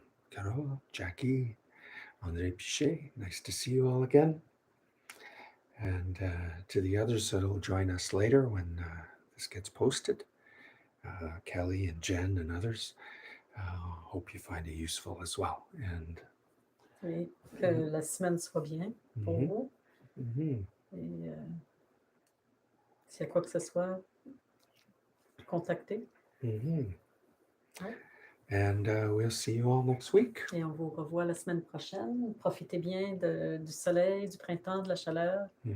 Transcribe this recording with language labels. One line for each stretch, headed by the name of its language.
English: Carol, Jackie, Andre Pichet, nice to see you all again. And to the others that will join us later when this gets posted, Kelly and Jen and others, hope you find it useful as well. And
French: Oui, que la semaine soit bien pour vous. Et s'il y a quoi que ce soit, contactez. Ouais.
English: And we'll see you all next week.
French: Et on vous revoit la semaine prochaine. Profitez bien du soleil, du printemps, de la chaleur.